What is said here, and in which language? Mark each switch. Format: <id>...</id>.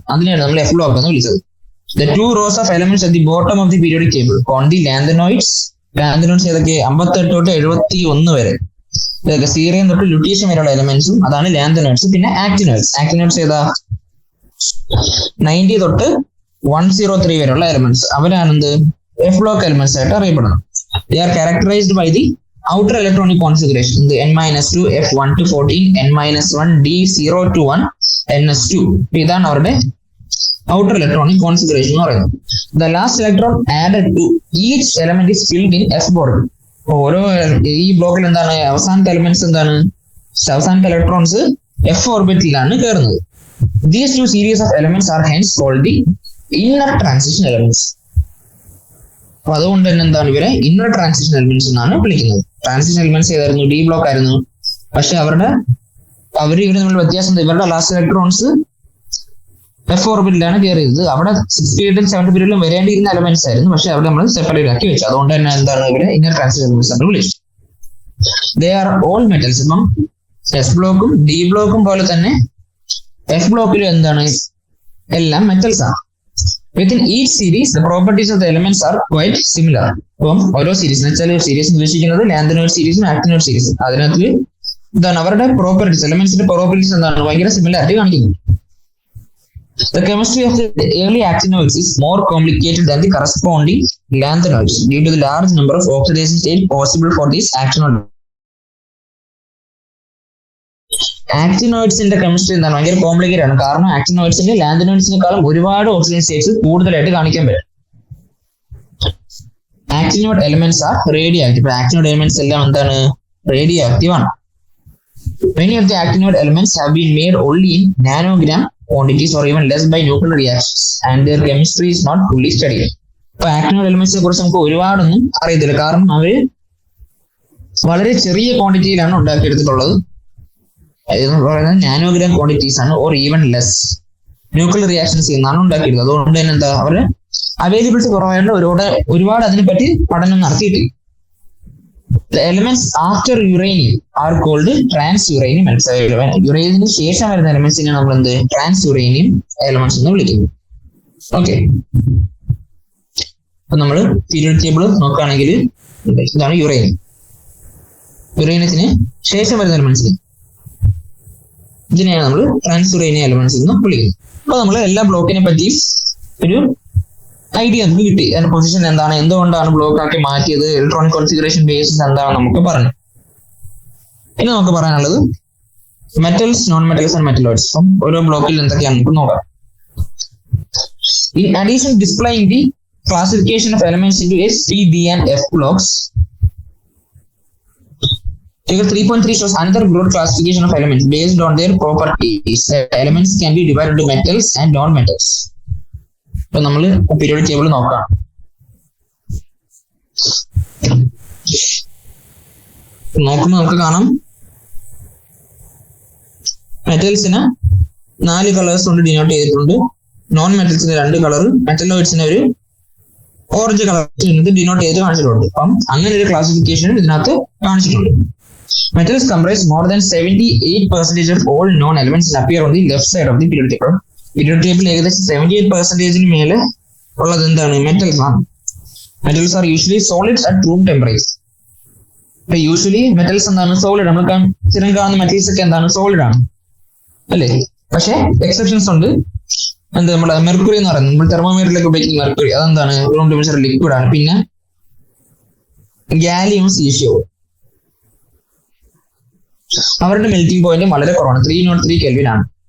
<ml>അതിനെയാണ് നമ്മൾ F block എന്ന് വിളിച്ചത്.</ml> <en>The 2 rows of elements at the bottom of the periodic table on the lanthanoids.</en> <ml>Lanthanoids ഏതൊക്കെ? 58 തൊട്ട് 71 വരെ. ഇതൊക്കെ സീറിയം തൊട്ട് ലുട്ടീഷ്യം വരെയുള്ള എലമെന്റ്സും അതാണ് ലാന്തനോയിഡ്സ്. പിന്നെ ആക്ടിനോയിഡ്സ്. ആക്ടിനോയിഡ്സ് ഏതാ? 90 തൊട്ട് 103 വരെയുള്ള എലമെന്റ്സ് അവരാണ് എന്ത് എഫ് ബ്ലോക്ക് എലമെന്റ്സ് ആയിട്ട് അറിയപ്പെടുന്നത്.</ml> <en>They are characterized by the outer electronic configuration, the n-2 f1 to 14 n-1 d0 to 1 ns2.</en> <ml>ഇതാണ് അവരുടെ</ml> <en>outer electronic configuration</en> <ml>എന്ന് പറയുന്നത്.</ml> <en>The last electron added to each element is filled in s orbital.</en> <ml>ഓരോ ഈ ബ്ലോക്കിൽ എന്താണ് അവസാനത്തെ elements എന്താണ് അവസാനത്തെ ഇലക്ട്രോൺസ് എഫ് ഓർബിറ്റിലാണ് കയറുന്നത്.</ml> <en>These two series of elements are hence called the inner transition elements.</en> <ml>അപ്പൊ അതുകൊണ്ട് തന്നെ എന്താണ് ഇവരെ ഇന്നർ ട്രാൻസിഷൻ എലിമെന്റ്സ് എന്നാണ് വിളിക്കുന്നത്. ട്രാൻസിഷൻ എലിമെന്റ്സ് ഏതായിരുന്നു? ഡി ബ്ലോക്ക് ആയിരുന്നു. പക്ഷെ ഇവർ തമ്മിൽ വ്യത്യാസം എന്താ? ഇവരുടെ ലാസ്റ്റ് ഇലക്ട്രോൺസ് എഫ് ഓർബിറ്റിലാണ് കയറി ചെയ്തത്. അവിടെ 6th പീരീഡിലും 7th പീരീഡിലും വരേണ്ടിയിരുന്ന എലമെന്റ്സ് ആയിരുന്നു. പക്ഷെ അവിടെ നമ്മൾ സെപ്പറേറ്റ് ആക്കി വെച്ചു. അതുകൊണ്ട് തന്നെ എന്താണ് ഇവരെ ഇന്നർ ട്രാൻസിഷൻ എലിമെന്റ്സ് എന്ന് വിളിച്ചു.</ml> <en>They are all metals.</en> <ml>ഇപ്പം എസ് ബ്ലോക്കും ഡി ബ്ലോക്കും പോലെ തന്നെ എഫ് ബ്ലോക്കിലും എന്താണ് എല്ലാം മെറ്റൽസ് ആണ്.</ml> <en>Within each series, the properties of the elements are quite similar.</en> <ml>അപ്പം ഓരോ സീരീസ് എന്ന് വെച്ചാൽ സീരീസ് ഉദ്ദേശിക്കുന്നത് ലാന്തനോയിഡ് സീരീസും ആക്ടിനോയിഡ് സീരീസും. അതിനകത്ത് എന്താണ് അവരുടെ പ്രോപ്പർട്ടീസ് എലമെന്റ്സിന്റെ പ്രോപ്പർട്ടീസ് എന്താണ് ഭയങ്കര സിമിലാരിറ്റി കാണിക്കുന്നു.</ml> <en>The chemistry of the early actinoids is more complicated than the corresponding lanthanoids due to the large number of oxidation states possible for these actinoids.</en> <ml>ആക്ടിനോയിഡ്സിന്റെ chemistry എന്താണ് ഭയങ്കര കോംപ്ലിക്കേറ്റഡ് ആണ്. കാരണം ആക്ടിനോയിഡ്സിന്റെ ലാന്തനോയിഡ്സിനെക്കാളും ഒരുപാട് ഓക്സിജൻ സ്റ്റേറ്റ്സ് കൂടുതലായിട്ട് കാണിക്കാൻ പറ്റും.</ml> <en>Actinoid elements are radioactive.</en> <ml>Actinoid elements എല്ലാം എന്താണ് റേഡിയോ ആക്റ്റീവ് ആണ്.</ml> <en>Many of the actinoid elements have been made only in nanogram quantities or even less by nuclear reactions and their chemistry is not fully studied.</en> <ml>അപ്പൊ actinoid എലിമെന്റ്സിനെ കുറിച്ച് നമുക്ക് ഒരുപാടൊന്നും അറിയത്തില്ല. കാരണം അവര് വളരെ ചെറിയ ക്വാണ്ടിറ്റിയിലാണ് ഉണ്ടാക്കിയെടുത്തിട്ടുള്ളത്. പറയുന്നത് നാനോഗ്രാം ക്വാണ്ടിറ്റീസ് ആണ്</ml> <en>Or even less.</en> <ml>Nuclear reactions എന്നാണ് ഉണ്ടാക്കിയത്. അതുകൊണ്ട് തന്നെ എന്താ അവര് അവൈലബിലിറ്റി കുറവായതുകൊണ്ട് ഒരുപാട് അതിനെപ്പറ്റി പഠനം നടത്തിയിട്ടില്ല.</ml> <en>The elements after uranium are called trans-uranium elements.</en> <ml>യുറേനിയത്തിന് ശേഷം വരുന്ന എലമെന്റ്സിനെ നമ്മൾ എന്ത് ട്രാൻസ്-യുറേനിയം എലമെന്റ്സ് എന്ന് വിളിക്കുന്നു. ഓക്കെ, അപ്പൊ നമ്മൾ പീരിയോഡിക് ടേബിൾ നോക്കുകയാണെങ്കിൽ ഇതാണ് യുറേനിയം. യുറേനിയത്തിന് ശേഷം വരുന്ന എലമെന്റ്സിന് ഇതിനെയാണ് നമ്മൾ ട്രാൻസ്-യുറേനിയം എലമെന്റ്സ് എന്ന് വിളിക്കുന്നത്. അപ്പൊ നമ്മൾ എല്ലാ ബ്ലോക്കിനെ പറ്റിയും ഒരു ഐഡിയ നമുക്ക് കിട്ടി. അതിന്റെ പൊസിഷൻ എന്താണ്, എന്തുകൊണ്ടാണ് ബ്ലോക്ക് ആക്കി മാറ്റിയത്, ഇലക്ട്രോണിക് കോൺഫിഗറേഷൻ ബേസിസ് എന്താണ് നമുക്ക് പറഞ്ഞു. ഇനി നമുക്ക് പറയാനുള്ളത് metals, non metals and metalloids. അപ്പം ഓരോ ബ്ലോക്കിൽ എന്തൊക്കെയാണ് നമുക്ക് നോക്കാം.</ml> <en>In addition to displaying the classification of elements into S, P, D and F blocks, Figure 3.3 shows another broad classification of elements based on their properties. Elements can be divided into metals and non-metals. So,</en> <ml>നമ്മൾ periodic table നോക്കാം. നോക്കുമ്പോൾ നമുക്ക് കാണാം മെറ്റൽസിന് 4 colours കൊണ്ട് denote ചെയ്തിട്ടുണ്ട്. Non മെറ്റൽസിന് 2 colour, മെറ്റലോയിഡ്സിന് ഒരു orange colour denote ചെയ്ത് കാണിച്ചിട്ടുണ്ട്. അപ്പം അങ്ങനെ ഒരു ക്ലാസിഫിക്കേഷൻ ഇതിനകത്ത് കാണിച്ചിട്ടുണ്ട്.</ml> <en>Metals comprise more than 78% of all known elements and appear on the left side of the periodic table.</en> <ml>Periodic table ഏകദേശം 78% മേലെ ഉള്ളത് എന്താണ് മെറ്റൽസ് ആണ്.</ml> <en>Metals are usually solids at room temperature.</en> <ml>Usually metals എന്താണ് solid. നമ്മൾ സ്ഥിരം കാണുന്ന metals ഒക്കെ എന്താണ് സോളിഡ് ആണ് അല്ലേ. പക്ഷെ എക്സെപ്ഷൻസ് ഉണ്ട്. എന്ത് നമ്മുടെ മെർക്കുറി എന്ന് പറയുന്നത് നമ്മൾ തെർമോമീറ്ററിലൊക്കെ ഉപയോഗിക്കുന്ന മെർക്കുറി അതെന്താണ് റൂം ടെമ്പറേച്ചർ ലിക്വിഡ് ആണ്. പിന്നെ ഗാലിയം, സീഷ്യം അവരുടെ മെൽറ്റിംഗ് പോയിന്റ് വളരെ കുറവാണ്. 303 കെൽവിൻ ആണ്.</ml>